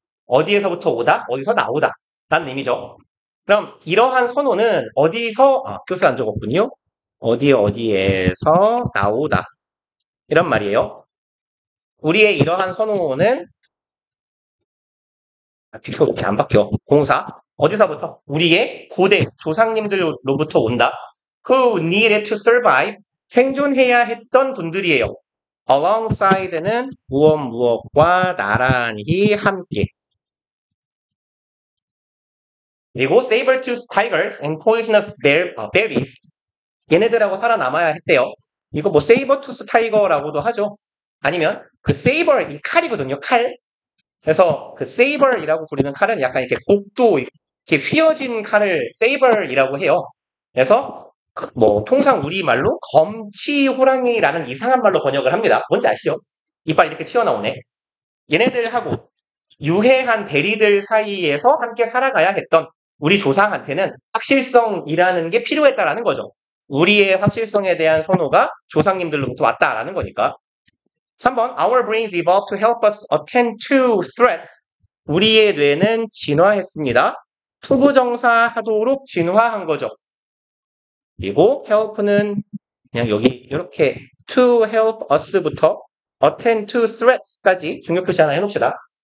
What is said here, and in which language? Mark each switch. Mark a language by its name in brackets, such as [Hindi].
[Korean] 어디에서부터 오다, 어디서 나오다 라는 의미죠. 그럼 이러한 선호는 어디서 교수가 안 적었군요. 어디에서 나오다 이런 말이에요. 우리의 이러한 선호는 이렇게 안 바뀌어. 공사 어디서부터? 우리의 고대 조상님들로부터 온다. [English] Who needed to survive [Korean] 생존해야 했던 분들이에요. Alongside는 무엇과 나란히 함께. 그리고 [English] saber-toothed tigers and poisonous berries [Korean] 얘네들하고 살아남아야 했대요. 이거 뭐 saber-tooth tiger라고도 하죠. 아니면 그 saber 이 칼이거든요. 칼. 그래서 그 saber이라고 부르는 칼은 약간 이렇게 곡도 이렇게 휘어진 칼을 saber이라고 해요. 그래서 뭐 통상 우리말로 검치 호랑이라는 이상한 말로 번역을 합니다. 뭔지 아시죠? 이빨 이렇게 튀어나오네. 얘네들하고 유해한 베리들 사이에서 함께 살아가야 했던 우리 조상한테는 확실성이라는 게 필요했다라는 거죠. 우리의 확실성에 대한 선호가 조상님들로부터 왔다라는 거니까. [English] 3번, Our brains evolved to help us attend to threats. [Korean] 우리의 뇌는 진화했습니다. 투부정사 하도록 진화한 거죠. 그리고 help는 그냥 여기 이렇게 to help us부터 attend to threats까지 중요 표시 하나 해놓읍시다.